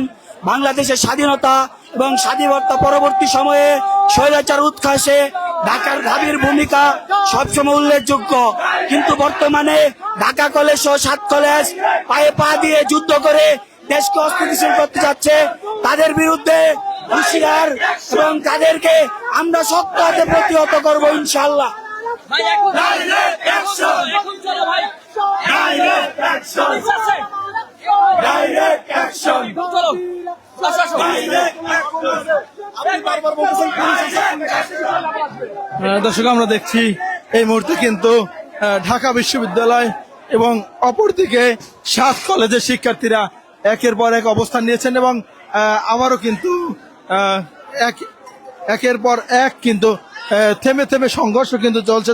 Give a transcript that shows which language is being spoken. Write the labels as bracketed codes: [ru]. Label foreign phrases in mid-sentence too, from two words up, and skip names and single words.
[bn] বাংলাদেশের স্বাধীনতা এবং স্বাধীনতা পরবর্তী সময়ে স্বৈরাচার উৎখাসে ঢাকার ঢাবির ভূমিকা সবসময় উল্লেখযোগ্য। কিন্তু বর্তমানে ঢাকা কলেজ ও 7 কলেজ পায়ে পা দিয়ে যুদ্ধ করে দেশকে অস্থিতিশীল করতে যাচ্ছে। তাদের বিরুদ্ধে হুঁশিয়ার এবং তাদেরকে আমরা শক্ত হাতে প্রতিহত করবো ইনশাআল্লাহ। [en] Direct action! Direct action! Direct action! [bn] দর্শক, আমরা দেখছি এই মুহূর্তে কিন্তু ঢাকা বিশ্ববিদ্যালয় এবং অপরদিকে 7 কলেজের শিক্ষার্থীরা একের পর এক অবস্থান নিয়েছেন এবং আবারও কিন্তু একের পর এক কিন্তু থেমে থেমে সংঘর্ষ কিন্তু চলছে।